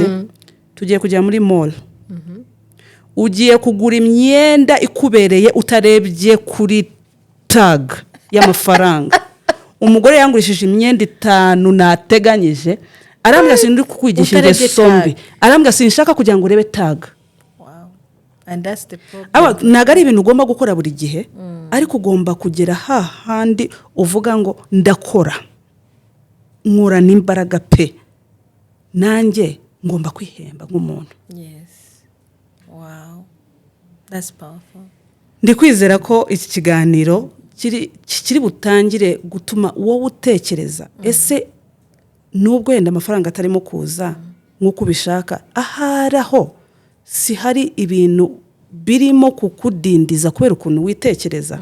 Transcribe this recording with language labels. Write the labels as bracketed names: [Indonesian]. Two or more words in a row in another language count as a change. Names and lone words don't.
[Kinyarwanda] Tugiye kujya muri mall. Ugiye kugura imyenda ikubereye utarebye kuri tag y'amafaranga. Umugore yangurishije imyenda 5 nateganyije. Arambwira sindi kukwigisha ingeso mbi. Arambwira sinshaka kugira ngo urebe tag. [English] And that's the problem. [Kinyarwanda] Nagari ibintu ugomba gukora buri gihe, ariko ugomba kugera hahandi uvuga ngo ndakora. Nkura n'imbaraga pe. Nanjye ngomba kwihemba nk'umuntu. [English] Yes. Wow. That's powerful. [Kinyarwanda] Ndi kwizera ko iki kiganiro kiri butangire gutuma wowe utekereza ese nubwo yenda amafaranga atarimo kuza nk'uko ubishaka, aharaho si hari ibintu birimo kukudindiza kubera ukuntu witekereza.